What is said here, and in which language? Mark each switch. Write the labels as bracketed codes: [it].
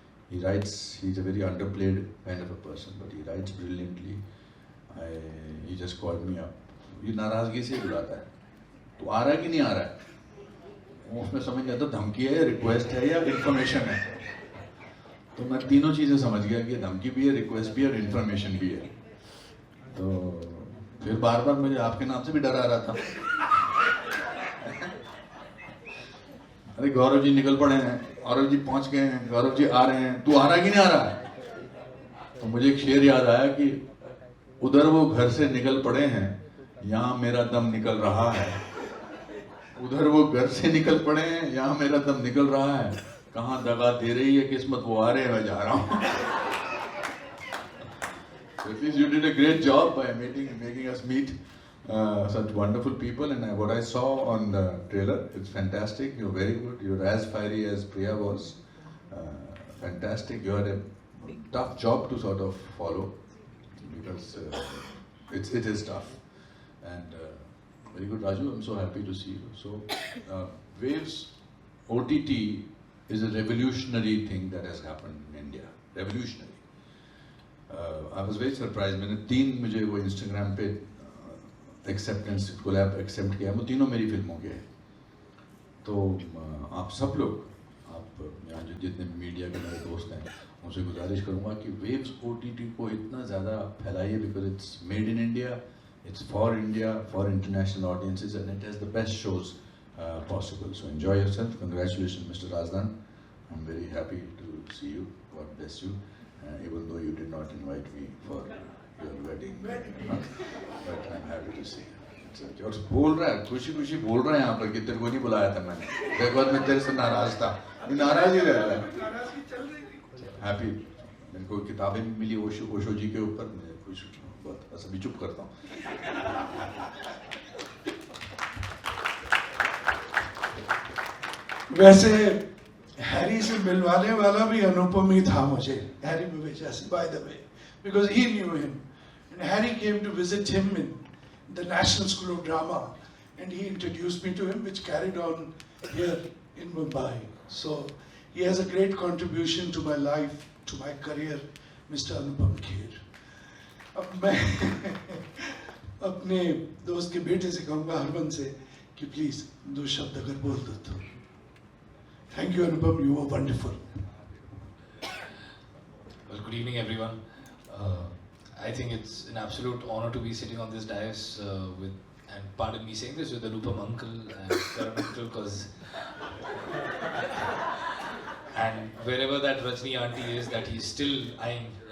[en] He writes, he's a very underplayed kind of a person, but he writes brilliantly. He just called me up. [hi] ये नाराज़गी से बुलाता है, तो आ रहा है कि नहीं आ रहा है, उसमें समझ नहीं आता धमकी है, रिक्वेस्ट है या इन्फॉर्मेशन है. तो मैं तीनों चीज़ें समझ गया कि धमकी भी है, रिक्वेस्ट भी है और इन्फॉर्मेशन भी है. तो फिर बार बार मुझे आपके नाम से भी डर आ रहा था. अरे गौरव जी निकल पड़े हैं, गौरव जी पहुंच गए हैं, गौरव जी आ रहे हैं, तू आ रहा है कि नहीं आ रहा है. तो मुझे एक शेर याद आया कि उधर वो घर से निकल पड़े हैं, यहाँ मेरा दम निकल रहा है. उधर वो घर से निकल पड़े हैं, यहाँ मेरा दम निकल रहा है. कहाँ दगा दे रही है किस्मत, वो आ रहे हैं, मैं जा रहा हूँ. [en] So at least you did a great job by making us meet such wonderful people, and what I saw on the trailer, it's fantastic. You're very good. You're as fiery as Priya was. Fantastic. You had a tough job to sort of follow because it is tough. And very good, Raju. I'm so happy to see you. So Waves OTT is a revolutionary thing that has happened in India. Revolutionary. I was very surprised. [hi] मैंने 3 मुझे वो Instagram पे acceptance collab accept किया, वो तीनों मेरी फिल्मों के हैं. तो आप सब लोग, आप यहाँ जो जितने मीडिया के मेरे दोस्त हैं, उनसे गुजारिश करूँगा कि वेव्स OTT को इतना ज़्यादा फैलाइए, [en] Because it's made in India, it's for India, for international audiences, and it has the best shows possible. So enjoy yourself. Congratulation mister Razdan. I am very happy to see you. God bless you. Even though you did not invite me for your wedding, but I'm happy to see you. [hi] और बोल रहा है, खुशी खुशी बोल रहा है यहाँ पर कि तेरे को नहीं बुलाया था मैंने. देखो मैं तेरे से नाराज था, नाराज ही रहा है. हैप्पी. मेरे को किताबें भी मिली ओशो जी के ऊपर, मुझे खुश बहुत, बस अभी चुप करता हूँ. वैसे हैरी से मिलवाने वाला भी अनुपम ही था मुझे, हैरी बवेजा से, [en] by the way, because he knew him. And Harry came to visit him in the National School of Drama, and he introduced me to him, which carried on here in Mumbai. So he has a great contribution to my life, to my career, Mr. Anupam Kher. [hi] अब मैं अपने दोस्त के बेटे से कहूँगा, हरमन से, कि प्लीज 2 शब्द अगर बोल दो तो. [en] Thank you, Anupam. You were wonderful. Well, good evening, everyone. I think it's an absolute honor to be sitting on this dais with, and pardon me saying this, with Anupam uncle and Karan uncle, because and wherever that Rajni auntie is, that he's still eyeing.